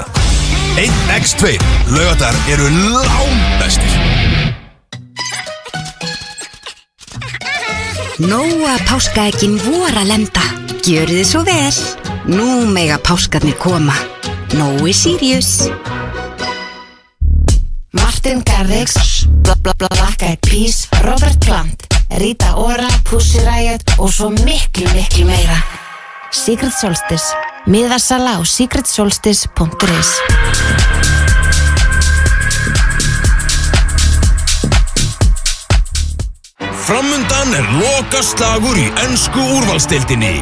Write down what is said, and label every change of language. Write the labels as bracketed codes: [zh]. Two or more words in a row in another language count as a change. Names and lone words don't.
[is] 1x2 laugardagar eru langbestir. Nóa páskaeggjin vor að lenda. Gjörið þið svo vel. Nú mega páskarnir koma. Nói Sirius. Martin Garrix, Black Eyed Peas, Robert Plant, Rita Ora, Pussy Riot og svo miklu meira. Secret Solstice. Miðasala á secretsolstice.is. Framundan lokaslagur í ensku úrvalsdeildinni.